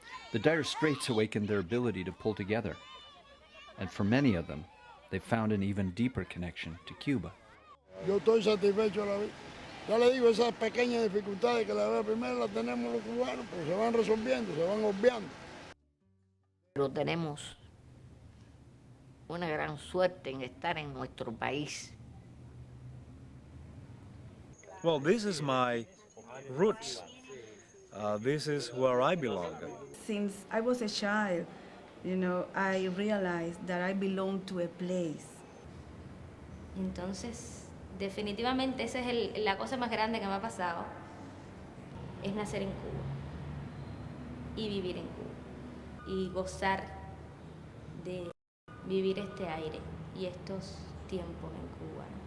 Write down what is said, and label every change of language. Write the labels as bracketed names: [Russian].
[English] The dire straits awakened their ability to pull together, and for many of them, they found an even deeper connection to Cuba. [Spanish] Yo estoy satisfecho de la vida. Ya le digo, esas pequeñas dificultades que la vez primero las tenemos los cubanos, pues se van resolviendo, se van obviando. Pero tenemos una gran suerte en estar en nuestro país. [English] Well, this is my roots. This is where I belong. Since I was a child, I realized that I belong to a place. [Spanish] Entonces, definitivamente esa es la cosa más grande que me ha pasado, es nacer en Cuba y vivir en Cuba y gozar de vivir este aire y estos tiempos en Cuba.